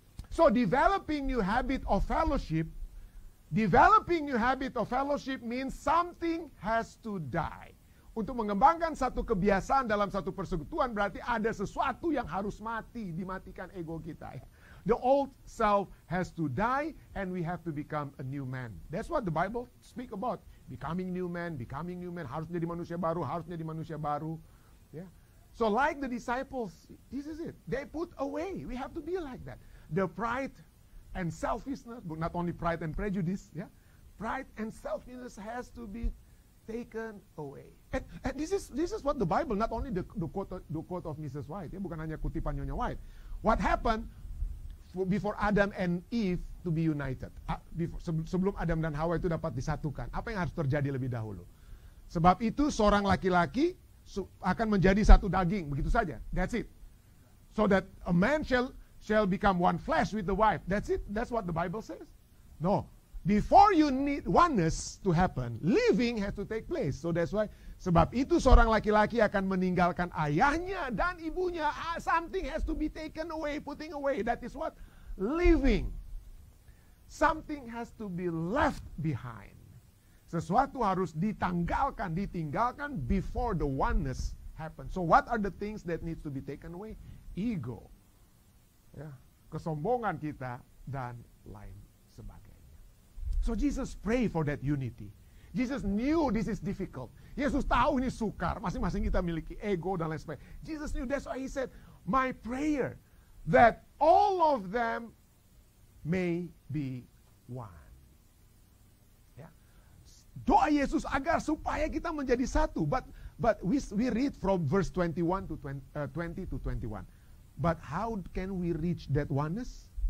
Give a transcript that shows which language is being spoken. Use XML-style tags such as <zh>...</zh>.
<en>So developing new habit of fellowship. Developing new habit of fellowship means something has to die.</en> <id>Untuk mengembangkan satu kebiasaan dalam satu persekutuan berarti ada sesuatu yang harus mati, dimatikan ego kita.</id> <en>The old self has to die and we have to become a new man. That's what the Bible speak about. Becoming new man,</en> <id>harus jadi manusia baru,</id> <en>Yeah. So like the disciples, this is it. They put away. We have to be like that. The pride and selfishness, but not only pride and prejudice, yeah. Pride and selfishness has to be taken away. And this is what the Bible, not only the quote of Mrs. White, ya,</en> <id>bukan hanya kutipan Nyonya White.</id> <en>What happened before Adam and Eve to be united?</en> <id>Sebelum Adam dan Hawa itu dapat disatukan, apa yang harus terjadi lebih dahulu? Sebab itu seorang laki-laki akan menjadi satu daging, begitu saja.</id> <en>That's it. So that a man shall become one flesh with the wife. That's it. That's what the Bible says. No. Before you need oneness to happen, living has to take place. So that's why,</en> <id>sebab itu seorang laki-laki akan meninggalkan ayahnya dan ibunya.</id> <en>Something has to be taken away, putting away. That is what? Living. Something has to be left behind.</en> <id>Sesuatu harus ditinggalkan</id> <en>before the oneness happens. So what are the things that needs to be taken away? Ego. Ya,</en> <id>kesombongan kita dan lain sebagainya.</id> <en>So Jesus pray for that unity. Jesus knew this is difficult.</en> <id>Yesus tahu ini sukar. Masing-masing kita miliki ego dan lain sebagainya.</id> <en>Jesus knew, that's why he said, my prayer that all of them may be one. Ya.</en> <id>Doa Yesus agar supaya kita menjadi satu.</id> <en>But we read from verse 21 to 20 to 21. But how can we reach that oneness?</en>